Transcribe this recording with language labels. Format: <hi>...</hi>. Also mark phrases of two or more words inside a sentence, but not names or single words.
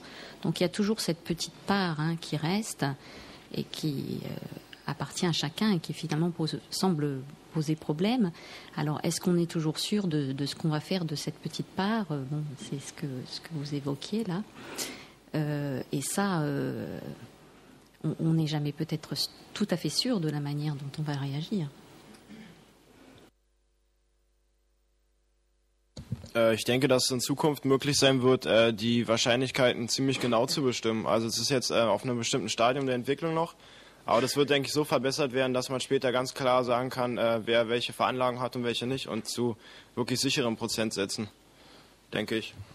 <fr>Donc il y a toujours cette petite part qui reste et qui appartient à chacun et qui finalement semble poser problème. Alors est-ce qu'on est toujours sûr de ce qu'on va faire de cette petite part ? Bon, c'est ce que vous évoquiez là. Et ça, on n'est jamais peut-être tout à fait sûr de la manière dont on va réagir.</fr> <de>Ich denke, dass es in Zukunft möglich sein wird, die Wahrscheinlichkeiten ziemlich genau zu bestimmen. Also es ist jetzt auf einem bestimmten Stadium der Entwicklung noch, aber das wird, denke ich, so verbessert werden, dass man später ganz klar sagen kann, wer welche Veranlagung hat und welche nicht, und zu wirklich sicheren Prozentsätzen, denke ich.</de>